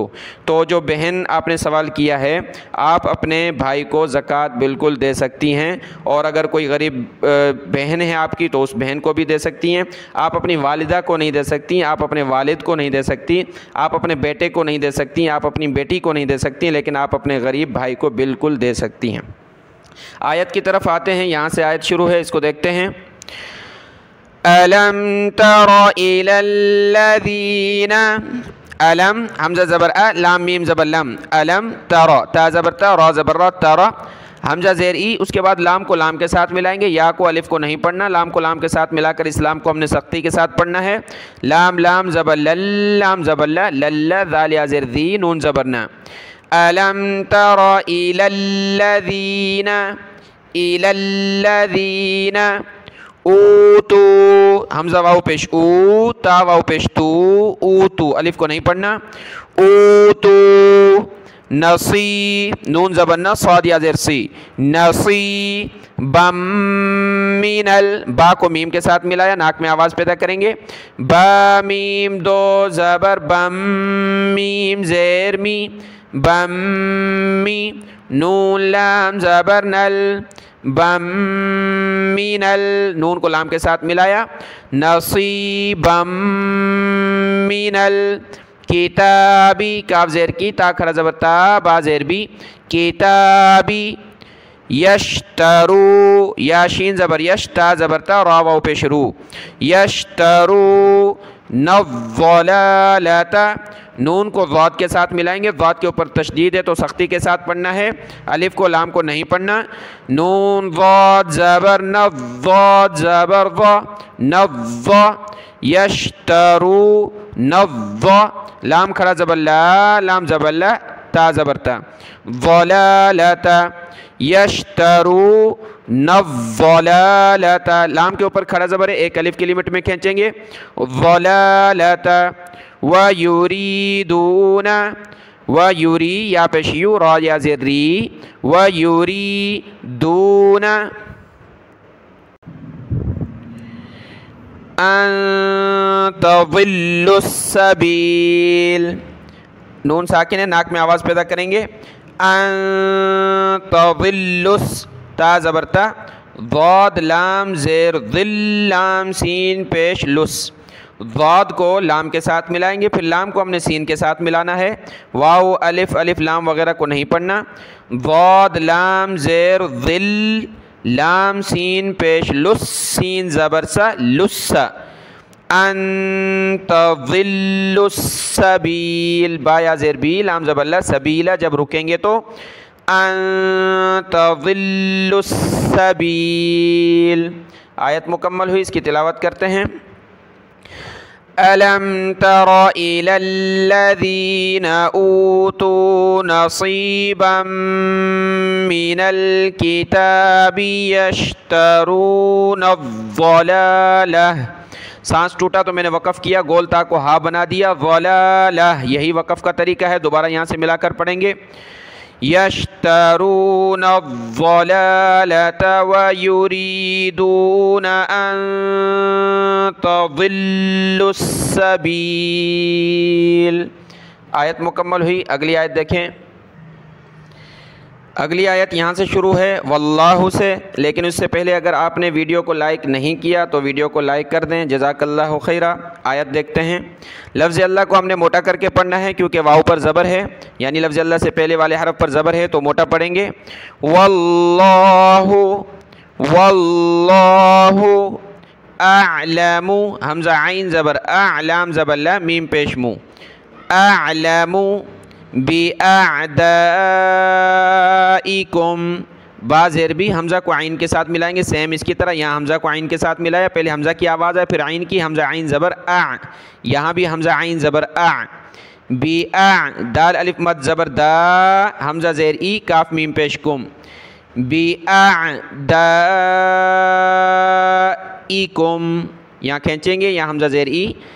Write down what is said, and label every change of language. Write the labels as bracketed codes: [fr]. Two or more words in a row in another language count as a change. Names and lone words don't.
[ur] تو جو بہن آپ نے سوال کیا ہے، آپ اپنے بھائی کو زکوٰۃ بالکل دے سکتی ہیں، اور اگر کوئی غریب بہن ہے آپ کی تو اس بہن کو بھی دے سکتی ہیں۔ آپ اپنی والدہ کو نہیں دے سکتی، آپ اپنے والد کو نہیں دے سکتی، آپ اپنے بیٹے کو نہیں دے سکتی، آپ اپنی بیٹی کو نہیں دے سکتی، لیکن آپ اپنے غریب بھائی کو بالکل دے سکتی ہیں۔ آیت کی طرف آتے ہیں، یہاں سے آیت شروع ہے، اس کو دیکھتے ہیں۔ [ar] أَلَمْ تَرَ إِلَى الَّذِينَ، [ur] علم حمزہ زبر ا، لام میم زبر لم، علم تر، تا زبر تا، را زبر را، تر، حمزہ زیر ای، اس کے بعد لام کو لام کے ساتھ ملائیں گے، یا کو الف کو نہیں پڑھنا، لام کو لام کے ساتھ ملا کر اس لام کو ہم نے سختی کے ساتھ پڑھنا ہے۔ لام لام زبر لل، لام زبر لا، لل ذال یا زیر ذی، نون زبر نا۔ [ar] أَلَمْ تَرَ إِلَى الَّذِينَ، إِلَى الَّذِينَ اوتو، [ur] حمزہ واو پیش او، تا واو پیش تو، اوتو، الف کو نہیں پڑھنا، اوتو نصی، نون زبر نا، صاد یا زیر سی، نصی بم من ال، با کو میم کے ساتھ ملایا، ناک میں آواز پیدا کریں گے، با میم دو زبر بم، میم زیر می، بم می، نون لام زبر نل، بم من ال، نون کو لام کے ساتھ ملایا، [ar] نصیبم من الکتابی، [ur] کاف زیر کی، تا کھڑا زبر تا، با زیر بی، کتابی، یشترو، یا شین زبر یش، تا زبر تا، را واو پیش رو، یشترو، نضلالتا، نون کو ضاد کے ساتھ ملائیں گے، ضاد کے اوپر تشدید ہے تو سختی کے ساتھ پڑھنا ہے، الف کو لام کو نہیں پڑھنا. نون ضاد زبر ن، ضاد زبر ض، نض. یشترو نض، لام کھڑا زبر لا، لام زبر لا، تا زبر تا. ضلالت یشترو نضلالت، لام کے اوپر کھڑا زبر ہے، ایک الف کی لمٹ میں کھینچیں گے. ضلالت. [ar] وَيُرِيدُونَ، وَيُرِي [ur] یا پیش یو، را یا زیر ری. [ar] وَيُرِيدُونَ أَن تَضِلُّوا السَّبِيلَ، [ur] نون ساکن ہے، ناک میں آواز پیدا کریں گے. [ar] أَن تَضِلُّوا، [ur] تا زبر تا، ضاد لام زیر ظل، لام سین پیش لس. ضاد کو لام کے ساتھ ملائیں گے، پھر لام کو ہم نے سین کے ساتھ ملانا ہے. واو الف، الف لام وغیرہ کو نہیں پڑھنا. ضاد لام زیر ظل، لام سین پیش لس، سین زبر سا، لس. [ar] ان تضلوا السبیل، [ur] با یا زیر بی، لام زبر لا، سبیلا جب رکیں گے تو [ar] ان تضلوا السبیل. [ur] آیت مکمل ہوئی، اس کی تلاوت کرتے ہیں. [ar] أَلَمْ تَرَ إِلَى الَّذِينَ أُوتُوا نَصِيبًا مِّنَ الْكِتَابِ يَشْتَرُونَ الضَّلَالَةَ، [ur] سانس ٹوٹا تو میں نے وقف کیا، گول تا کو ہا بنا دیا. ضلالہ، یہی وقف کا طریقہ ہے، دوبارہ یہاں سے ملا کر پڑھیں گے. [ar] یشترون الضلالة ويريدون أن تضلوا السبيل. [ur] آیت مکمل ہوئی. اگلی آیت دیکھیں. اگلی آیت یہاں سے شروع ہے واللہ سے، لیکن اس سے پہلے اگر آپ نے ویڈیو کو لائک نہیں کیا تو ویڈیو کو لائک کر دیں، [ar] جزاک اللہ خیرہ. [ur] آیت دیکھتے ہیں. لفظ اللہ کو ہم نے موٹا کر کے پڑھنا ہے کیونکہ واو پر زبر ہے، یعنی لفظ اللہ سے پہلے والے حرف پر زبر ہے تو موٹا پڑھیں گے. واللہ، [ar] واللہ اعلم، [ur] حمزہ عین زبر اعلام زبر لا، میم پیش مو. [ar] اعلم بِأَعْدَائِكُمْ، [ur] با زیر بھی، حمزہ کو عین کے ساتھ ملائیں گے، سیم اس کی طرح یہاں حمزہ کو عین کے ساتھ ملایا، پہلے حمزہ کی آواز ہے پھر عین کی، حمزہ عین زبر اع، یہاں بھی حمزہ عین زبر اع. بِأَعْ، دال الف مد زبر دا، حمزہ زیر ای، کاف میم پیش کم. بِأَعْدَائِكُمْ، یہاں کھینچیں گے، یہاں حمزہ زیر ای.